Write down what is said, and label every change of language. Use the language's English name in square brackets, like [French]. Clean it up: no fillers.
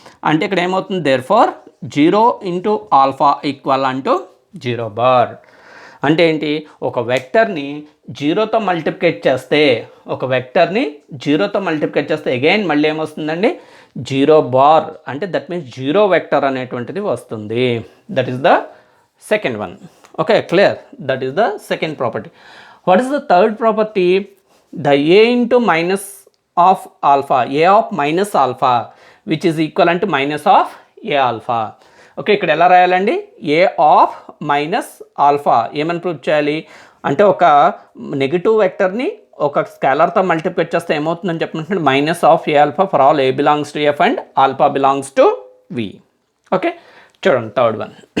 [Telugu] అంటే ఇక్కడ ఏమవుతుంది, there far 0 into alpha equal అంటూ 0 బార్. అంటే ఏంటి, ఒక వెక్టర్ని జీరోతో మల్టిప్లికేట్ చేస్తే, ఒక వెక్టర్ని జీరోతో మల్టిప్లికేట్ చేస్తే అగైన్ మళ్ళీ ఏమొస్తుందండి, 0 బార్. అంటే దట్ మీన్స్ జీరో వెక్టర్ అనేటువంటిది వస్తుంది. [English] That is the second one. Okay, clear, that is the second property. What is the third property, the a into minus of alpha, a of minus alpha which is equivalent to minus of a alpha. [Telugu] Okay, ఇక్కడ ఎలా రాయాలండి, a of minus alpha ఏమని prove చేయాలి అంటే, ఒక negative వెక్టర్ని ఒక స్కేలర్తో multiplicate చేస్తే ఏమవుతుందని చెప్పమంటున్నాడు, [English] Minus of a alpha for all a belongs to F and alpha belongs to V. [Telugu] Okay, చూడండి థర్డ్ వన్.